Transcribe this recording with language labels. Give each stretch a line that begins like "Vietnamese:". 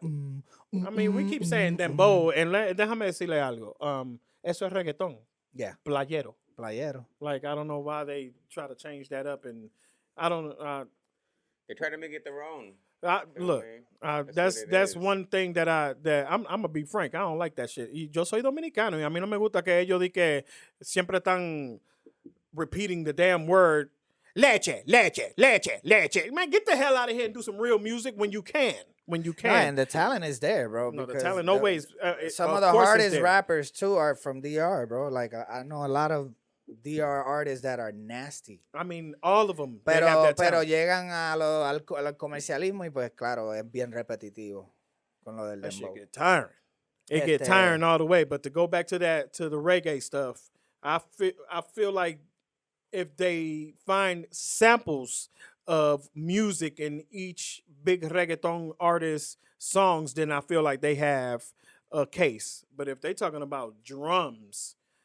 English: I mean, we keep saying Dembow, and
Spanish: déjame decirle algo. Eso es reggaeton.
English: Yeah. Playero. Like, I don't know why they try to change that up, and I don't. They try to make it their own. Look, that's one thing that I'm gonna be frank. I don't like that shit.
Spanish: Yo soy dominicano, y a mí no me gusta que ellos di que siempre están
English: repeating the damn word leche, leche, leche, leche. Man, get the hell out of here and do some real music when you can. Yeah, and the talent is there, bro. No, the talent, no ways. Some of the hardest rappers too are from DR, bro. Like I know a lot of DR artists that are nasty. I mean, all of them.
Spanish: Pero llegan al comercialismo, y pues claro, es bien repetitivo con lo del dembow.
English: That shit get tiring. It get tiring all the way. But to go back to the reggae stuff, I feel like if they find samples of music in each big reggaeton artist songs, then I feel like they have a case. But if they talking about drums,